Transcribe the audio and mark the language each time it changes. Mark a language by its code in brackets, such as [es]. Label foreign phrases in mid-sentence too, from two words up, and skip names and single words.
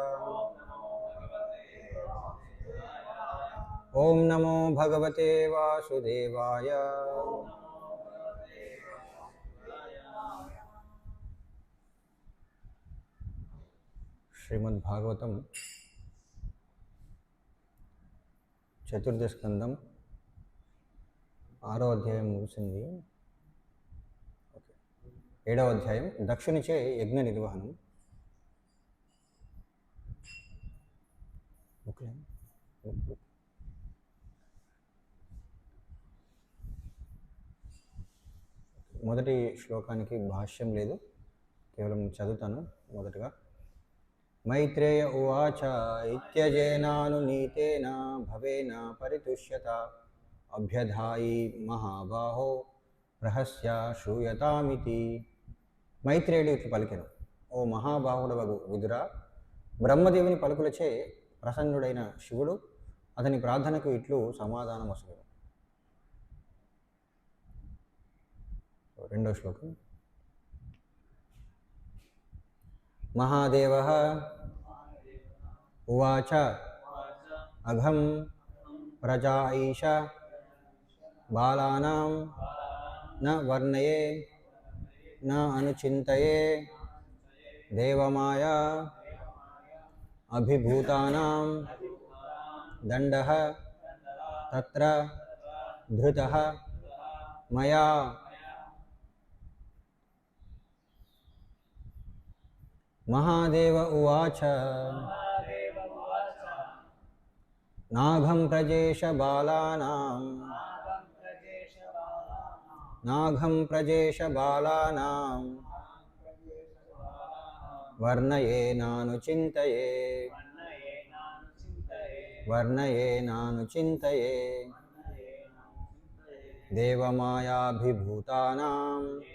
[sa] ओम नमो भगवते वासुदेवाय श्रीमद् भागवतम [te] చతుర్థ స్కందం 6వ అధ్యాయం ముగిసింది. ఓకే, 7వ అధ్యాయం దక్షునిచే యజ్ఞ నిర్వహణం. మొదటి శ్లోకానికి భాష్యం లేదు, కేవలం చదువుతాను. [sa] మొదటగా मैत्रेय उवाच इत्यजेनानुनीतेन भवेन परितुष्यत अभ्यधायी महाबाहो रहस्य श्रूयतामिति. [te] మైత్రేయుడు ఇట్లు పలికెను, ఓ మహాబాహుడవగు విదురా, బ్రహ్మదేవుని పలుకులచే ప్రసన్నుడైన శివుడు అతని ప్రార్థనకు ఇట్లు సమాధానమొసగెను. రెండో శ్లోకం. [sa] महादेवः उवाच अघं प्रजा ईश बालानां न वर्णये न अनुचिन्तये देवमाया अभिभूतानां दण्डः तत्र धृतः मया. महादेव उवाच నాఘం ప్రజేష బాలానాం నాఘం ప్రజేష బాలానాం వర్ణయేనాను చింతయే వర్ణయేనాను చింతయే దేవమాయాభిభూతానాం